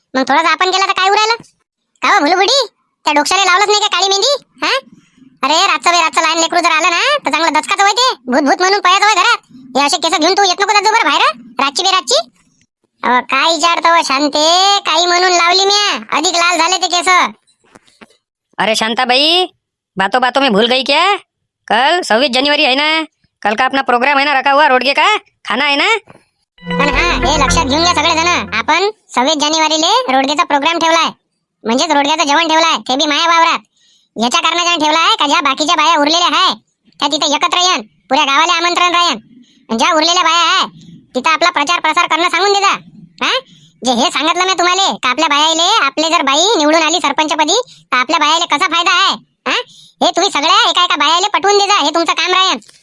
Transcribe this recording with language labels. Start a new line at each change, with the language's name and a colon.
Marathi: मग थोडासा आपण केला तर काय उरायलं का हो भुलुबुडी? त्या डोक्याला लावलंच नाही का काळी मेहंदी? हा अरे रातचं लहान लेकरू जर आलं ना तर चांगलं दचकाचं होय ते. भूत म्हणून पळायचं होय घरात. हे असे केस घेऊन तू येत नको जात बरं बाहेर रातची बेरातची. काय विचारतो शांते? काही म्हणून लावली म्या, अधिक लाल झाले ते केस.
Hindi: अरे शांताबाई, बातों में भूल गई क्या? कल 26 जनवरी है ना, कल का अपना प्रोग्राम है ना रखा हुआ रोडगे का, खाना है ना.
Marathi: पण हा हे लक्षात घेऊन घ्या सगळे जण, आपण 26 जानेवारीले रोडगेचा प्रोग्राम ठेवलाय. म्हणजेच रोडग्याचं जेवण ठेवलाय, ते बी माया वावरात. याच्या कारणाने ठेवलाय का ज्या बाकीच्या बाया उरलेल्या आहे त्या तिथे एकत्र येईन, पुऱ्या गावाला आमंत्रण राहीन. ज्या उरलेल्या बाया आहे तिथं आपला प्रचार प्रसार करणं सांगून दे जा. हा जे हे सांगितलं मी तुम्हाला का आपल्या बायाले, आपले जर बाई निवडून आली सरपंचपदी तर आपल्या बायाले कसा फायदा आहे, हा हे तुम्ही सगळ्या एका बायाले पटवून दे जा. हे तुमचं काम राहीन.